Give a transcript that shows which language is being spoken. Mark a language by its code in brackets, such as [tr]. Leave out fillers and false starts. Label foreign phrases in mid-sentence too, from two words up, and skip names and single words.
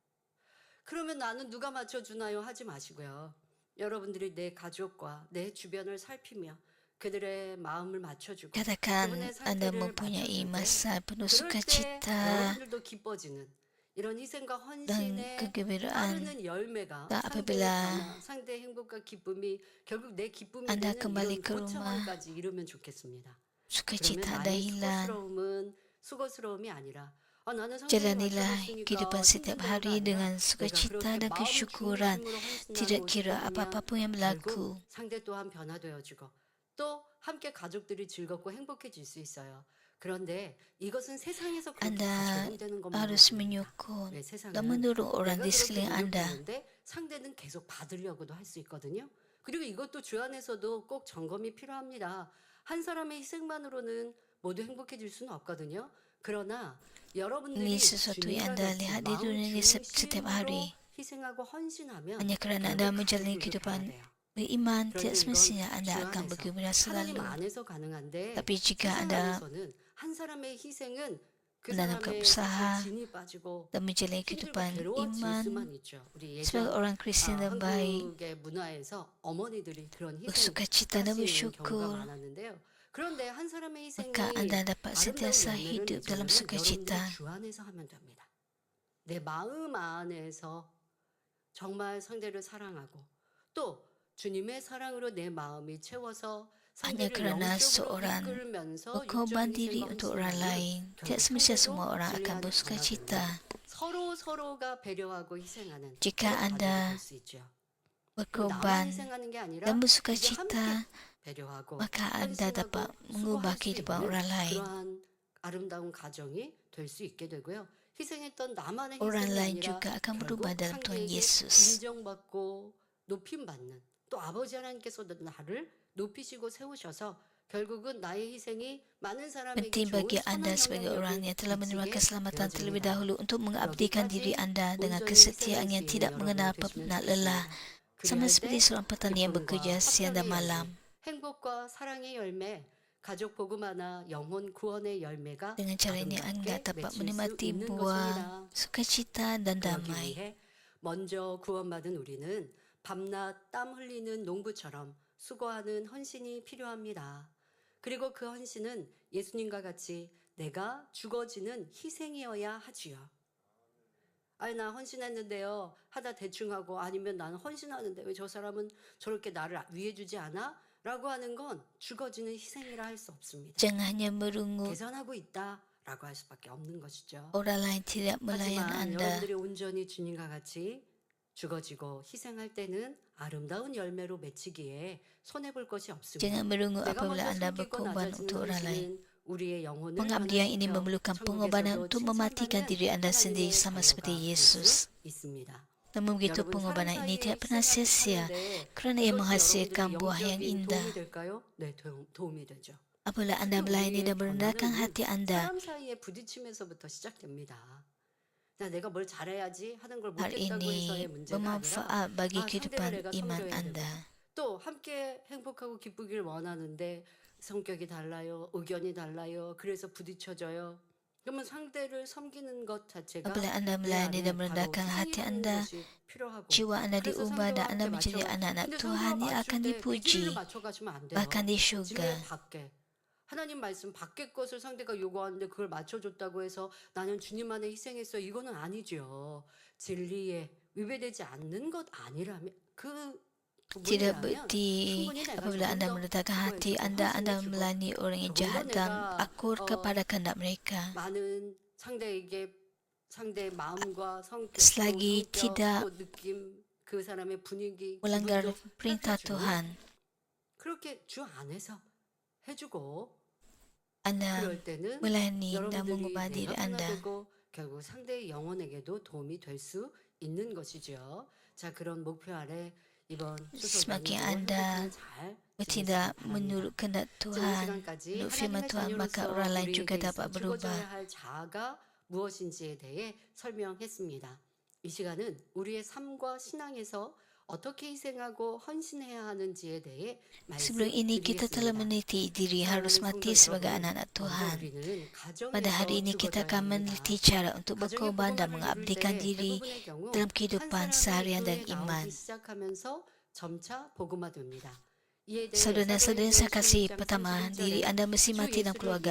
[ko] 그러면 나는 누가 맞춰주나요? 하지 마시고요. 여러분들이 내 가족과 내 주변을 살피며 그들의 마음을 맞춰주고 [ms] Katakan [ko] 그분의 [ms] anda [ko] 상태를 [ms] mempunyai [ko] 맞춰줄 때 [ms] masa penuh [ko] 그럴 때 [ms] sukacita [ko] 여러분들도 기뻐지는 이런 희생과 [ms] dan [ko] 헌신에 [ms] kegembiraan. [ko] 따르는 열매가 [ms] Dan [ko] 상대의 [ms] apabila [ko] 변화, 상대의 행복과 기쁨이 결국 내 기쁨이 [ms] anda [ko] 되는 [ms] kembali [ko] 이런 [ms] ke rumah, [ko] 고차원까지 이루면 좋겠습니다. 그러면 [ms] sukacita anda [ko] 나의 [ms] hilang. [ko] 수고스러움은 수고스러움이 아니라 나는 상대를 [ms] Jalanilah [ko] 맞춰줬으니까 [ms] kehidupan setiap [ko] 힘든 [ms] hari [ko] 대로가 [ms] dengan [ko] 아니라 내가 [ms] sukacita [ko] 그렇게 [ms] dan [ko] 마음 [ms] kesyukuran. [ko] 중심으로 헌신하고 [ms] Tidak kira [ko] 싶으면 [ms] apa-apa pun yang [ko] 결국 [ms] berlaku. [ko] 상대 또한 변화되어지고 또 함께 가족들이 즐겁고 행복해질 수 있어요. 그런데 이것은 세상에서 그렇게 다 [ms] Anda [ko] 적용되는 것만 [ms] harus [ko] 아닙니다. [ms] menyokong [ko] 왜 [ms] dan [ko] 세상은 [ms] mendorong orang [ko] 내가 [ms] di [ko] 그렇게 [ms] sekeliling anda. [ko] 노력했는데 상대는 계속 받으려고도 할 수 있거든요. 그리고 이것도 주 안에서도 꼭 점검이 필요합니다. 한 사람의 희생만으로는 모두 행복해질 수는 없거든요. 그러나 여러분들이 [ms] Ini sesuatu yang anda [ko] 주님과 [ms] lihat [ko] 같이 [ms] di dunia ini [ko] 마음 [ms] setiap [ko] 중심으로 [ms] hari. [ko] 희생하고 헌신하면 [ms] Hanya kerana [ko] 결국 [ms] anda [ko] 가족이 [ms] menjalani [ko] 불편해야 [ms] kehidupan [ko] 돼요. [ms] beriman, [ko] 그런데 [ms] tidak [ko] 이건 [ms] semestinya anda [ko] 주 [ms] akan [ko] 안에서 [ms] bergembira [ko] 하나님 [ms] selalu. [ko] 안에서 가능한데 [ms] Tapi jika [ko] 세상 [ms] anda [ko] 안에서는 한 사람의 희생은 그 [ms] menanamkan [ko] 사람의 [ms] usaha [ko] 사실 진이 빠지고 [ms] dan menjalani [ko] 힘들고 [ms] kehidupan [ko] 괴로워질 [ms] iman [ko] 수만 있죠. 우리 [ms] sebagai [ko] 예전 [ms] orang Kristian dan baik, [ko] 한국의 문화에서 어머니들이 그런 희생 [ms] bersukacita dan [ko] 하시는 경우가 [ms] bersyukur, [ko] 많았는데요. 그런데 한 사람의 희생이 [ms] maka anda dapat [ko] 아름다운 [ms] sentiasa [ko] 열매를 [ms] hidup dalam [ko] 맺으려면 [ms] sukacita. [ko] 여러분들이 주 안에서 하면 됩니다. 내 마음 안에서 정말 상대를 사랑하고 또 주님의 사랑으로 내 마음이 채워서 [ms] Hanya [ko] 상대를 [ms] kerana [ko] 영적으로 [ms] seorang [ko] 이끌면서 [ms] berkorban [ko] 육적인 [ms] diri [ko] 희생과 [ms] untuk orang [ko] 헌신하면 [ms] lain, [ko] 결국 [ms] tidak semestinya [ko] 상대도 [ms] semua orang akan [ko] 신뢰하는 [ms] bersukacita. [ko] 자가 서로가 배려하고 희생하는 [ms] Jika [ko] 그런 [ms] anda [ko] 가족이 될 수 있죠. 나만 [ms] berkorban [ko] 희생하는 게 아니라 [ms] dan [ko] 이제 [ms] bersukacita, [ko] 함께 배려하고 [ms] maka anda dapat [ko] 헌신하고 [ms] mengubah [ko] 수고할 수 [ms] kehidupan [ko] 있는 [ms] orang lain. [ko] 그러한 아름다운 가정이 될 수 있게 되고요. 희생했던 나만의 [ms] Orang [ko] 희생이 [ms] lain [ko] 아니라 [ms] juga akan berubah [ko] 결국 [ms] dalam Tuhan [ko] 상대에게 [ms] Yesus. [ko] 인정받고 높임받는 또 아버지 하나님께서도 나를 높이시고 세우셔서 결국은 나의 희생이 많은 사람에게 [ms] Penting [ko] 좋은 [ms] bagi anda [ko] 선한 [ms] sebagai orang [ko] 영향력을 [ms] yang telah menerima [ko] 미치게 [ms] keselamatan terlebih [ko] 되어집니다. [ms] dahulu untuk mengabdikan diri anda dengan [ko] 온전히 [ms] kesetiaan [ko] 희생할 [ms] yang [ko] 수 있는 [ms] tidak [ko] 여러분 [ms] mengenal [ko] 되시면 [ms] penat lelah, [ko] 좋겠습니다. [ms] sama [ko] 그리할 [ms] seperti [ko] 때 [ms] seorang petani yang bekerja [ko] 기쁨과 [ms] siang dan [ko] 화평의 [ms] malam. [ko] 열매, 행복과 사랑의 열매, 가족 복음화나 영혼 구원의 열매가 [ms] Dengan cara ini anda [ko] 아름답게 [ms] dapat [ko] 맺힐 수 [ms] menikmati [ko] 있는 [ms] buah [ko] 것입니다. [ms] sukacita dan [ko] 그러기 [ms] damai. [ko] 위해 먼저 구원받은 우리는 밤낮 땀 흘리는 농부처럼 수고하는 헌신이 필요합니다. 그리고 그 헌신은 예수님과 같이 내가 죽어지는 희생이어야 하지요. 아니 나 헌신했는데요. 하다 대충 하고 아니면 나는 헌신하는데 왜 저 사람은 저렇게 나를 위해주지 않아? 라고 하는 건 죽어지는 희생이라 할 수 없습니다. [ms] Jangan hanya merungut [ko] 계산하고 있다라고 할 수밖에 없는 것이죠. [ms] orang lain tidak melayan [ko] 하지만 [ms] anda. [ko] 여러분들이 온전히 주님과 같이 죽어지고 희생할 때는 아름다운 열매로 맺히기에 손해볼 것이 없습니다. [ms] Jangan merungut [ko] 내가 [ms] apabila [ko] 먼저 [ms] anda [ko] 숨기고 [ms] berkorban [ko] 낮아지는 [ms] untuk orang lain. [ko] 헌신은 우리의 영혼을 [ms] Pengabdian ini [ko] 변화시켜 [ms] memerlukan [ko] 천국에서도 [ms] pengorbanan untuk mematikan diri anda [ko] 칭찬받는 [ms] sendiri sama [ko] 하나님의 [ms] seperti [ko] 자녀가 될 [ms] Yesus. [ko] 수 있습니다. [ms] Namun begitu [ko] 여러분, [ms] pengorbanan [ko] 사람 [ms] ini [ko] 사이에 [ms] tidak pernah [ko] 희생하듯이 [ms] sia-sia [ko] 사는데 [ms] kerana ia [ko] 이것이 [ms] menghasilkan [ko] 여러분들에게 [ms] buah yang [ko] 영적인 [ms] indah. [ko] 도움이 될까요? 네, 도움이 되죠. [ms] Apabila anda melayani dan merendahkan hati anda, [ko] 사람 사이에 부딪힘에서부터 시작됩니다. 내가 뭘 잘해야지 하는 걸 [ms] hal [ko] 못했다고 해서의 [ms] ini [ko] 문제가 아니라 [ms] bermanfaat bagi [ko] 상대를 [ms] kehidupan [ko] 내가 [ms] iman [ko] 섬겨야 [ms] anda. [ko] 되고 또 함께 행복하고 기쁘길 원하는데 성격이 달라요, 의견이 달라요, 그래서 부딪혀져요. 그러면 상대를 섬기는 것 자체가 [ms] Apabila anda [ko] 내 [ms] melayani [ko] 안에 [ms] dan [ko] 바로 [ms] merendahkan hati [ko] 희생이라는 [ms] anda, [ko] 것이 필요하고 [ms] jiwa anda [ko] 그래서 [ms] diubah dan [ko] 상대와 [ms] anda [ko] 함께 [ms] menjadi [ko] 맞춰. [ms] anak-anak [ko] 근데 [ms] Tuhan [ko] 상대와 [ms] yang akan [ko] 맞출 때 그 [ms] dipuji, [ko] 진리를 맞춰가시면 안 돼요. [ms] bahkan di [ko] 진리의 [ms] syurga. [ko] 밖에 하나님 말씀 밖의 것을 상대가 요구하는데 그걸 맞춰줬다고 해서 나는 주님 안에 희생했어 이거는 아니죠. 진리에 위배되지 않는 것 아니라면 그 [ms] Tidak [ko] 부분이라면 [ms] berarti [ko] 충분히 내가 [ms] apabila [ko] 조금 [ms] anda [ko] 더 [ms] merendahkan hati [ko] 그거에 [ms] anda, anda [ko] 헌신해주고 [ms] melayani orang yang [ko] 조금 더 [ms] jahat dan [ko] 내가 [ms] akur kepada kehendak mereka. [ko] 많은 상대의 마음과 성격, [ms] Selagi [ko] 성격, [ms] tidak [ko] 또 느낌, 그 사람의 분위기, [ms] melanggar [ko] 기분도 [ms] perintah [ko] 살펴주고 [ms] Tuhan, [ko] 그렇게 주 안에서 해주고 [ms] anda [ko] 그럴 때는 [ms] melayani dan [ko] 여러분들이 [ms] mengubah diri [ko] 내가 [ms] anda. [ko] 변화되고 결국 상대의 영혼에게도 도움이 될 수 있는 것이죠. 자, 그런 목표 아래 이번 [ms] Semakin [ko] 수소반도 [ms] anda [ko] 잘 [ms] bertindak [ko] 지내시기 바랍니다. [ms] menurut kehendak [ko] 지금 이 [ms] Tuhan, [ko] 시간까지 [ms] menurut firman [ko] 하나님의 [ms] Tuhan, maka [ko] 자녀로서 [ms] orang lain [ko] 우리에게 [ms] juga [ko] 있어 [ms] dapat berubah. [ko] 죽어져야 할 자아가 무엇인지에 대해 설명했습니다. 이 시간은 우리의 삶과 신앙에서 어떻게 희생하고 헌신해야 하는지에 대해 [ms] Sebelum ini kita telah meneliti diri harus mati sebagai anak-anak Tuhan. Pada hari ini kita akan meneliti cara untuk berkorban dan mengabdikan diri dalam kehidupan seharian dan iman. Saudara-saudara saya kasih, pertama, diri anda mesti mati dalam keluarga.